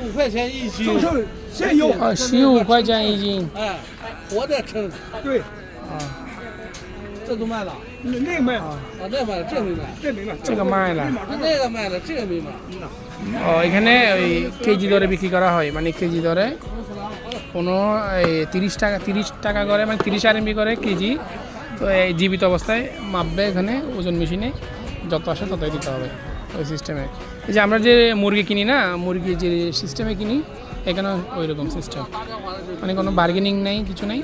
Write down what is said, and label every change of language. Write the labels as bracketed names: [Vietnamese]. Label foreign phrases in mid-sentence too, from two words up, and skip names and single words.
[Chinese] 块钱一斤。剩现有 15块钱一斤。哎，活的称。对啊，这都卖了。那个卖了啊，那卖了，这没卖。这没卖，这个卖了。那个卖了，这个没卖。 [Bangla] ও এখানে ওই কেজি দরে বিক্রি করা হয়, মানে কেজি দরে কোনো 30 টাকা করে, মানে 30 RMB করে কেজি। তো এই জীবিত অবস্থায় মাপবে এখানে ওজন মেশিনে, যত আসে ততই দিতে হবে ওই সিস্টেমে। এই যে আমরা যে মুরগি কিনি না, মুরগি যে সিস্টেমে কিনি, এখানে ওই রকম সিস্টেম, মানে কোনো বার্গেনিং নেই, কিছু নেই।